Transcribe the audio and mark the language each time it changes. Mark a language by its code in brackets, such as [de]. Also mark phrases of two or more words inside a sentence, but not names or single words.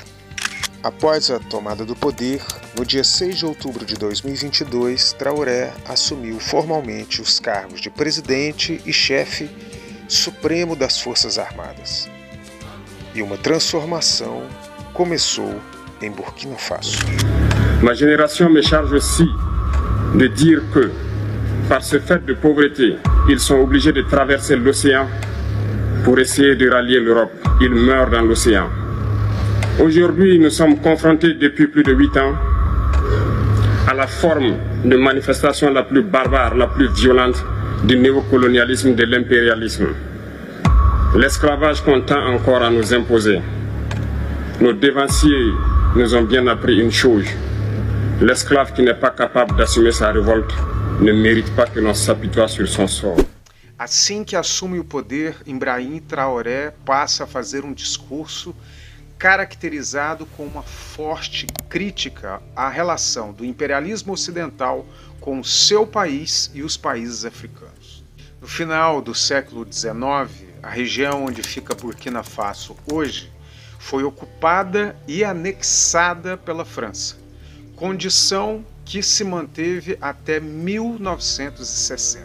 [pt] Após a tomada do poder, no dia 6 de outubro de 2022, Traoré assumiu formalmente os cargos de presidente e chefe supremo das Forças Armadas. E uma transformação começou em Burkina Faso. [fr] Ma génération me charge aussi de dire que, par ce fait de pauvreté, ils sont obligés de traverser l'océan pour essayer de rallier l'Europe. Ils meurent dans l'océan. Aujourd'hui, nous sommes confrontés depuis plus de 8 ans à la forme de manifestation la plus barbare, la plus violente du néocolonialisme, de l'impérialisme. L'esclavage qu'on tend encore à nous imposer. Nos devanciers nous ont bien appris une chose. L'esclave qui n'est pas capable d'assumer sa révolte ne mérite pas que l'on s'apitoie sur son sort. [pt] Assim que assume o poder, Ibrahim Traoré passa a fazer um discurso caracterizado com uma forte crítica à relação do imperialismo ocidental com o seu país e os países africanos. No final do século XIX, a região onde fica Burkina Faso hoje foi ocupada e anexada pela França, condição que se manteve até 1960.